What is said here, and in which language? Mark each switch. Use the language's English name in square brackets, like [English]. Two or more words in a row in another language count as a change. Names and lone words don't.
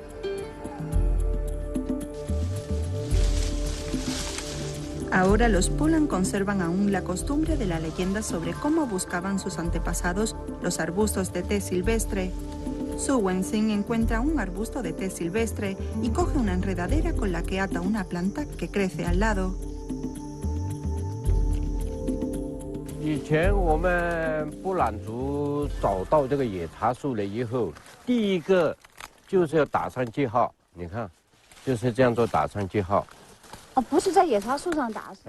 [Spanish] Ahora los Pulang conservan aún la costumbre de la leyenda sobre cómo buscaban sus antepasados los arbustos de té silvestre. Su Wenzing encuentra un arbusto de té silvestre y coge una enredadera con la que ata una planta que crece al lado. [Chinese] 以前我们布朗族找到这个野茶树了以后，第一个就是要打上记号。你看，就是这样做打上记号。哦，不是在野茶树上打？